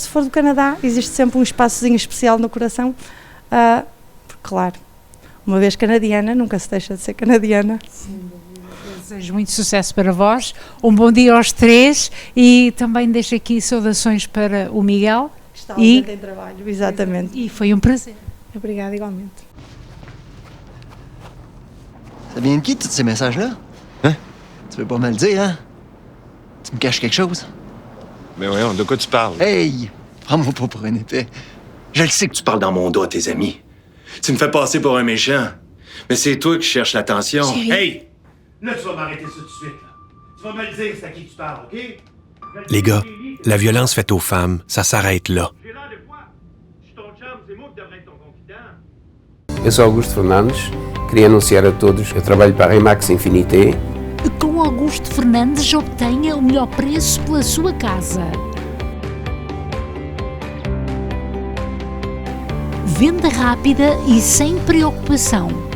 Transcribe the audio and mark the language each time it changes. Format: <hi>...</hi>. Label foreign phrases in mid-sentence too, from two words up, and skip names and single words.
<pt>Se for do Canadá, existe sempre um espaçozinho especial no coração, porque, claro, uma vez canadiana, nunca se deixa de ser canadiana. Sim. Desejo muito sucesso para vós, um bom dia aos três, e também deixo aqui saudações para o Miguel. Está em trabalho, exatamente. E foi um prazer. Obrigada, igualmente.</pt> <fr>Ça vient de qui, tous ces messages-là? Hein? Tu veux pas me le dire, hein? Tu me caches quelque chose? Mais voyons, de quoi tu parles? Hey! Prends-moi pas pour un épais. Je le sais que tu parles dans mon dos à tes amis. Tu me fais passer pour un méchant. Mais c'est toi qui cherches l'attention. Chérie. Hey! Là, tu vas m'arrêter ça tout de suite, là. Tu vas me le dire, c'est à qui tu parles, OK? Les gars, la violence faite aux femmes, ça s'arrête là.</fr> <pt>Eu sou Augusto Fernandes, queria anunciar a todos que eu trabalho para a Remax Infinité. Com Augusto Fernandes obtenha o melhor preço pela sua casa. Venda rápida e sem preocupação.</pt>